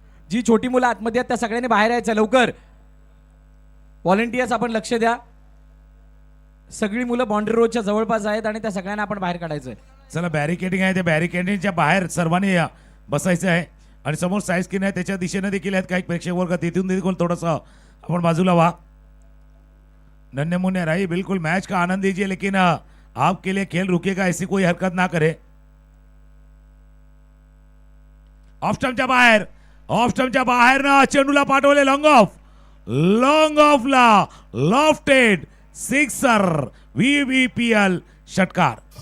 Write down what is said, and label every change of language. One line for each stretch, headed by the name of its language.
Marathi: जी छोटी मुलं आतमध्ये आहेत त्या सगळ्यांनी बाहेर यायचं लवकर. व्हॉलेंटियर्स आपण लक्ष द्या. सगळी मुलं बाउंड्री रोडच्या जवळपास आहेत आणि त्या सगळ्यांना आपण बाहेर काढायचं आहे. चला बॅरिकेडिंग आहे. ते बॅरिकेडिंगच्या बाहेर सर्वांनी बसायचं आहे आणि समोर साईड स्क्रीन आहे त्याच्या दिशेने देखील आहेत काही प्रेक्षक वर्ग. तिथून देखील थोडंसं आपण बाजूला व्हा.
Hindi: नन्हे मुन्ने रही. बिल्कुल मैच का आनंद लीजिए लेकिन आपके लिए खेल रुकेगा ऐसी कोई हरकत ना करे.
Marathi: ऑफ स्टंपच्या बाहेर ना चेंडूला पाठवले लॉंग ऑफला लॉफ्टेड सिक्सर. VVPL षटकार.